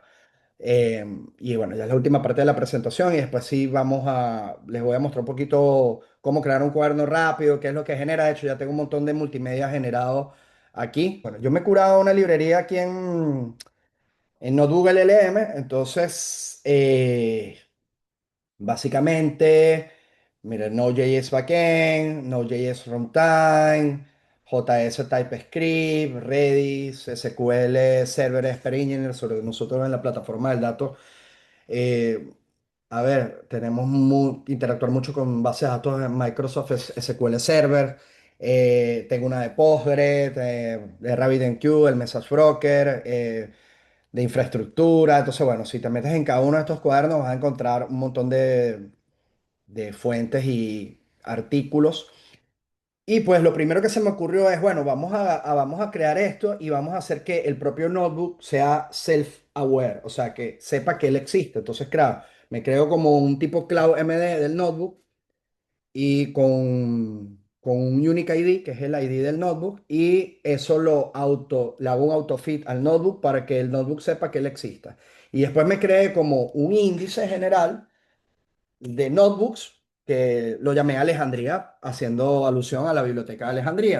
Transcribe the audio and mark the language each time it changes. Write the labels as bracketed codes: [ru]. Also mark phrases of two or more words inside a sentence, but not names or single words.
[es] Eh, y bueno, ya es la última parte de la presentación y después sí les voy a mostrar un poquito cómo crear un cuaderno rápido, qué es lo que genera. De hecho, ya tengo un montón de multimedia generado aquí. Bueno, yo me he curado una librería aquí en Notebook LLM, entonces básicamente, mira, [en] Node.js Backend, Node.js Runtime, JS TypeScript, Redis, SQL Server Expert Engineer, [es] sobre nosotros en la plataforma del dato. eh, a ver, tenemos interactuar mucho con bases de datos de Microsoft SQL Server. Tengo una de Postgres, de RabbitMQ, el [en] Message Broker. [es] De infraestructura. Entonces, bueno, si te metes en cada uno de estos cuadernos vas a encontrar un montón de fuentes y artículos. Y pues lo primero que se me ocurrió es, bueno, vamos a crear esto y vamos a hacer que el propio notebook sea self-aware, o sea, que sepa que él existe. Entonces, claro, me creo como un tipo Cloud MD del notebook y con un [en] Unique ID, [es] que es el ID del notebook, y eso le hago un autofit al notebook para que el notebook sepa que él exista. Y después me creé como un índice general de notebooks que lo llamé Alejandría, haciendo alusión a la biblioteca de Alejandría.